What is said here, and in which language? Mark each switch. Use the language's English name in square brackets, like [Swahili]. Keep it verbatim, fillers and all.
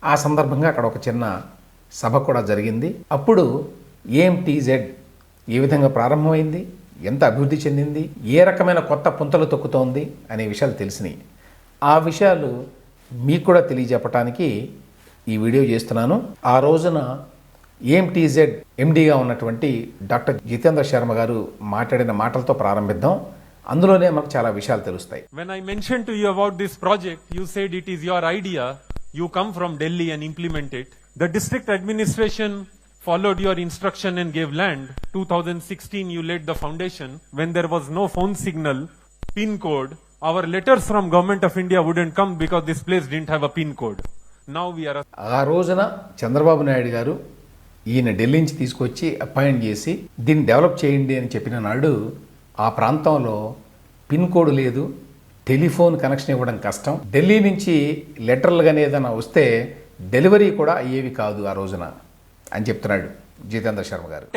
[Telugu] ఆ సందర్భంగా అక్కడ ఒక చిన్న సభ కూడా జరిగింది. అప్పుడు ఏఎంటీజెడ్ ఏ విధంగా ప్రారంభమైంది, ఎంత అభివృద్ధి చెందింది, ఏ రకమైన కొత్త పుంతలు తొక్కుతోంది అనే విషయాలు తెలిసినాయి. ఆ విషయాలు మీకు కూడా తెలియజెప్పడానికి ఈ వీడియో చేస్తున్నాను. ఆ రోజున ఏఎంటీజెడ్ ఎండీగా ఉన్నటువంటి డాక్టర్ జితేంద్ర శర్మ గారు మాట్లాడిన మాటలతో ప్రారంభిద్దాం. అందులోనే మనకు చాలా విషయాలు తెలుస్తాయి. [English] When I mentioned to you about this project, you said it is your idea. You come from Delhi and implement it. The district administration followed your instruction and gave land. twenty sixteen you laid the foundation. When there was no phone signal, pin code, our letters from government of India wouldn't come because this place didn't have a pin code. Now we are a... [Telugu] ఆ రోజున చంద్రబాబు నాయుడు గారు ఈయన ఢిల్లీ నుంచి తీసుకొచ్చి appoint చేసి దీన్ని develop చేయండి అని చెప్పిన నాడు ఆ ప్రాంతంలో పిన్ కోడ్ లేదు, టెలిఫోన్ కనెక్షన్ ఇవ్వడం కష్టం, ఢిల్లీ నుంచి లెటర్లు కానీ ఏదైనా వస్తే డెలివరీ కూడా అయ్యేవి కాదు ఆ రోజున అని చెప్తున్నాడు జితేంద్ర శర్మ గారు.